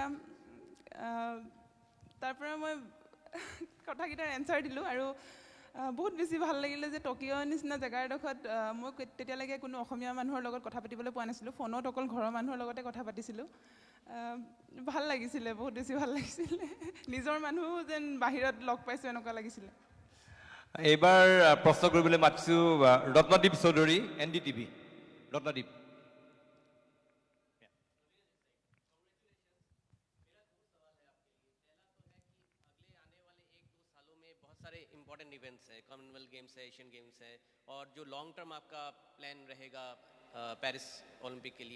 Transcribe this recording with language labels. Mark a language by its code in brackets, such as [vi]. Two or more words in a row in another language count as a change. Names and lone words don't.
[as] পৰা মই কথাকেইটাৰ এনচাৰ দিলোঁ আৰু বহুত বেছি ভাল লাগিলে যে টকিঅ' নিচিনা জেগা এডোখৰত মই তেতিয়ালৈকে কোনো অসমীয়া মানুহৰ লগত কথা পাতিবলৈ পোৱা নাছিলোঁ ফোনত অকল ঘৰৰ মানুহৰ লগতে কথা পাতিছিলোঁ ভাল লাগিছিলে বহুত বেছি ভাল লাগিছিলে নিজৰ মানুহ যেন বাহিৰত লগ পাইছোঁ এনেকুৱা লাগিছিলে এইবাৰ প্ৰশ্ন কৰিবলৈ মাতিছোঁ ৰত্নদীপ চৌধুৰী NDTV ৰত্নদীপ [hi] सारे [en] important events [hi] हैं कॉमनवेल्थ गेम्स है एशियन गेम्स है और जो [en] long term [hi] आपका प्लान रहेगा पेरिस ओलंपिक के